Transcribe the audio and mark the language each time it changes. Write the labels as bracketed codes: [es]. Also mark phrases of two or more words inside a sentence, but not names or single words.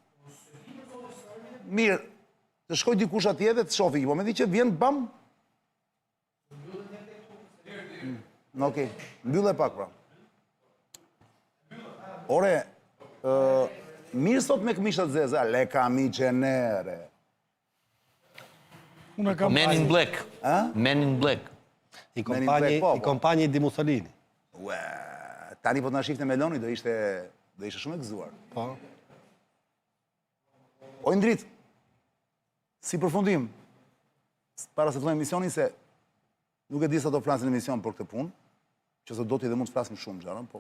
[sq] Mirë, të shkoj dikush atje dhe të shofi, po me di që vjen bam? Okej, mbyllë e pak pra. Ore, mirë sot me këmishat zeza, [it] le kami qenere. [sq] Men in Black. Men in Black. [it] I kompanji di Mussolini. Ue, [sq] tani po të na shifte Meloni, do ishte shumë e gëzuar. Po. O Indrit, si përfundim, para se të fillojmë emisionin, se nuk e di sa do flasin emision për këtë punë, që se do t'i dhe mund të flasim shumë gjarën, po...